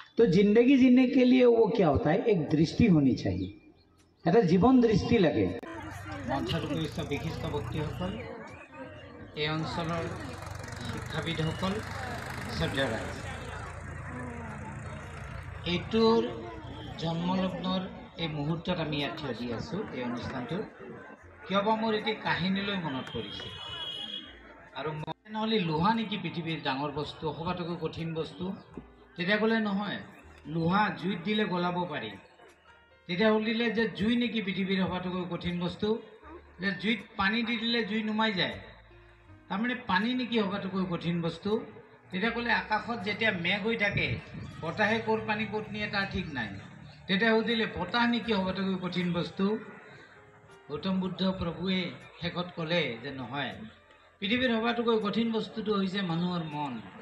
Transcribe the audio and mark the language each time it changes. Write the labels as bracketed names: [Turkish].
[Hindi] तो जिंदगी जीने के लिए वो क्या होता है, एक दृष्टि होनी चाहिए, [Assamese] এটা জীবন দৃষ্টি লাগে। মঞ্চত উপস্থিত বিশিষ্ট ব্যক্তিসকল, এই অঞ্চলৰ শিক্ষাবিদসকল, শ্ৰদ্ধা ৰাইজ, এইটোৰ জন্মলগ্নৰ এই মুহূৰ্তত আমি ইয়াত থিয় দি আছোঁ এই অনুষ্ঠানটোৰ। কিয়বা মোৰ এটি কাহিনীলৈ মনত পৰিছে, আৰু মই নহ'লে লোহা নেকি পৃথিৱীৰ ডাঙৰ বস্তু, সবাতোকৈ কঠিন বস্তু? তেতিয়া ক'লে নহয়, লোহা জুইত দিলে গলাব পাৰি। তেতিয়া দিলে যে জুই নেকি পৃথিৱীৰ সবাতোকৈ কঠিন বস্তু? যে জুইত পানী দি দিলে জুই নুমাই যায়, তাৰমানে পানী নেকি সবাতোকৈ কঠিন বস্তু? তেতিয়া ক'লে আকাশত যেতিয়া মেঘ হৈ থাকে, বতাহে ক'ৰ পানী ক'ত নিয়ে তাৰ ঠিক নাই। তেতিয়া সুধিলে বতাহ নেকি সবাতোকৈ কঠিন বস্তু? গৌতম বুদ্ধ প্ৰভুৱে শেষত ক'লে যে নহয়, পৃথিৱীৰ সবাতোকৈ কঠিন বস্তুটো হৈছে মানুহৰ মন।